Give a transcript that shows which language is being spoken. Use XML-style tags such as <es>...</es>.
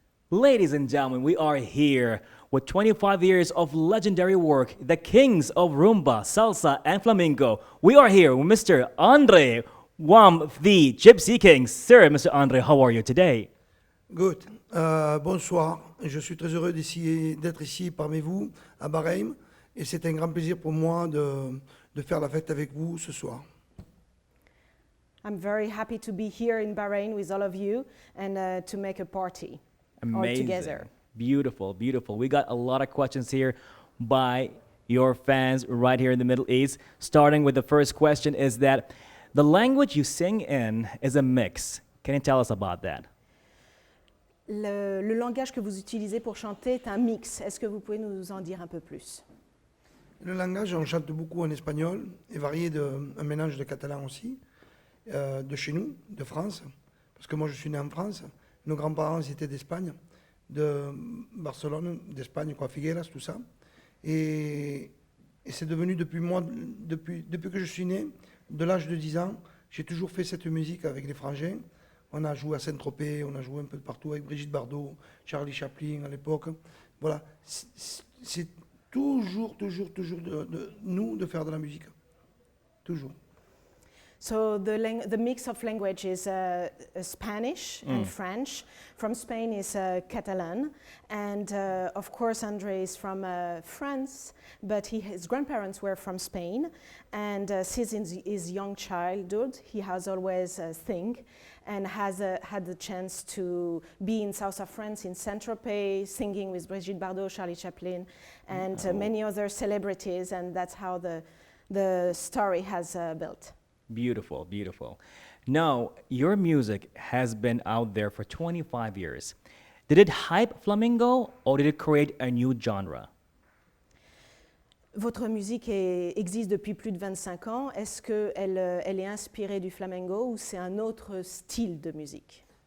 <en>Ladies and gentlemen, we are here with 25 years of legendary work, the kings of rumba, salsa, and flamenco. We are here with Mr. Andre, one of the Gypsy Kings. Sir, Mr. Andre, how are you today?</en> <fr>Good. Bonsoir. Je suis très heureux d'être ici parmi vous à Bahreïn. Et c'est un grand plaisir pour moi de faire la fête avec vous ce soir.</fr> <en>I'm very happy to be here in Bahrain with all of you and to make a party all Amazing. together. Beautiful, beautiful. We got a lot of questions here by your fans right here in the Middle East. Starting with the first question is that the language you sing in is a mix. Can you tell us about that?</en> <fr>Le langage que vous utilisez pour chanter est un mix. Est-ce que vous pouvez nous en dire un peu plus? Le langage, on chante beaucoup en espagnol et varié un mélange de catalan aussi, de chez nous, de France, parce que moi je suis né en France. Nos grands-parents étaient d'Espagne, de Barcelone, d'Espagne, quoi, Figueras, tout ça. Et c'est devenu depuis que je suis né, de l'âge de 10 ans, j'ai toujours fait cette musique avec les frangins. On a joué à Saint-Tropez, on a joué un peu de partout avec Brigitte Bardot, Charlie Chaplin à l'époque. Voilà, c'est toujours de nous de faire de la musique. Toujours.</fr> <en>So the mix of language is Spanish and French. From Spain is Catalan, and of course Andre is from France, but his grandparents were from Spain, and since his young childhood he has always sing, and has had the chance to be in south of France in Saint-Tropez, singing with Brigitte Bardot, Charlie Chaplin, and many other celebrities, and that's how the story has built. Beautiful, beautiful. Now, your music has been out there for 25 years. Did it hype flamenco or did it create a new genre?</en> <fr>Votre musique existe depuis plus de 25 ans. Est-ce qu'elle est inspirée du flamenco ou c'est un autre style de musique?</fr>